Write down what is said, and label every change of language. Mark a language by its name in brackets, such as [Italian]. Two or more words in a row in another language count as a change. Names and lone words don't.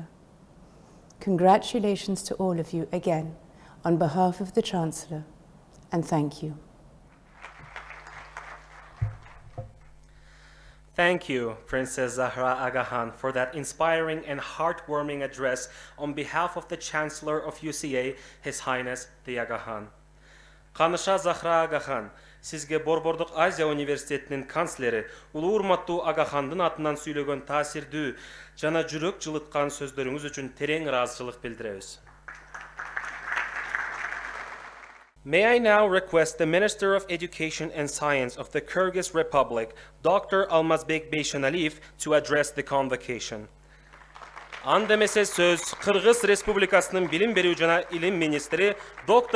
[English] Congratulations to all of you again on behalf of the Chancellor, and thank you. Thank you, Princess Zahra Aga Khan, for that inspiring and heartwarming address on behalf of the Chancellor of UCA, His Highness the Aga Khan. [Kyrgyz] Каныша Захра Ага Хан, сизге Борбордук Азия университетинин канцлери улуу урматтуу Ага Хандын атынан сүйлөгөн таасирдүү жана жүрөк жылыткан сөздөрүңүз үчүн терең ыраазычылык билдиребиз. [English] May I now request the Minister of Education and Science of the Kyrgyz Republic, Dr. Almazbek Beyshanaliyev, to address the convocation. [Kyrgyz] Андемесе сөз Кыргыз Республикасынын Билим Берүү жана Илим Министри Dr.